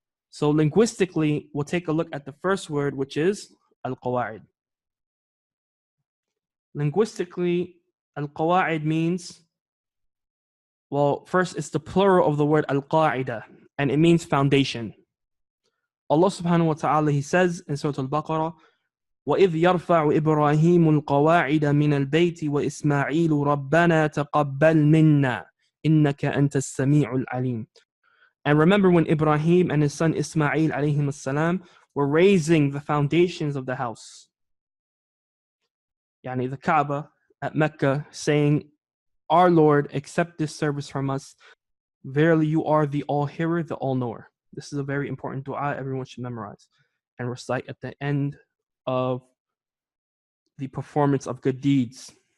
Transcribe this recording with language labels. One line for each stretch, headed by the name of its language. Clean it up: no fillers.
English: So linguistically, we'll take a look at the first word, which is al-qawaid. Linguistically, al-qawaid means, well, first it's the plural of the word al-qaida, and it means foundation. Allah subhanahu wa ta'ala, He says in Surah Al-Baqarah,
Arabic: وَإِذْ يَرْفَعُ إِبْرَاهِيمُ الْقَوَاعِدَ مِنَ الْبَيْتِ وَإِسْمَاعِيلُ رَبَّنَا تَقَبَّلْ مِنَّا إِنَّكَ أَنْتَ السَّمِيعُ الْعَلِيمُ.
English: And remember when Ibrahim and his son Ismail alayhim as-salam were raising the foundations of the house, yani the Kaaba at Mecca, saying, Our Lord, accept this service from us. Verily you are the all-hearer, the all-knower. This is a very important dua everyone should memorize and recite at the end of the performance of good deeds.